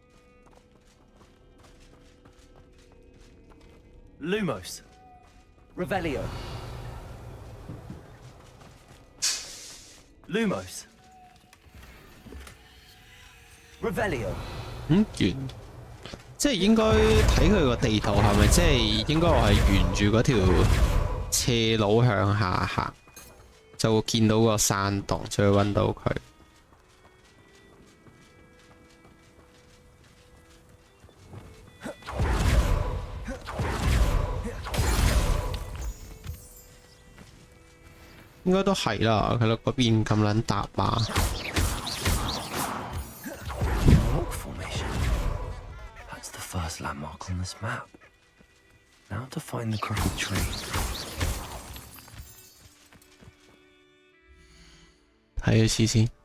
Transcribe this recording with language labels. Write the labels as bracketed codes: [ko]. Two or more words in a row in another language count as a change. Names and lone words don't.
[yue] Lumos. Revelio. Lumos. Revelio. 完，即係應該睇佢個地圖係咪即係應該我係沿住嗰條斜路向下行，就會見到個山洞，就會揾到佢。應該都係啦，佢嗰邊咁撚搭嘛。 [en] Rock formation. That's the first landmark on this map. Now to find the crooked tree. [yue] 睇一次先。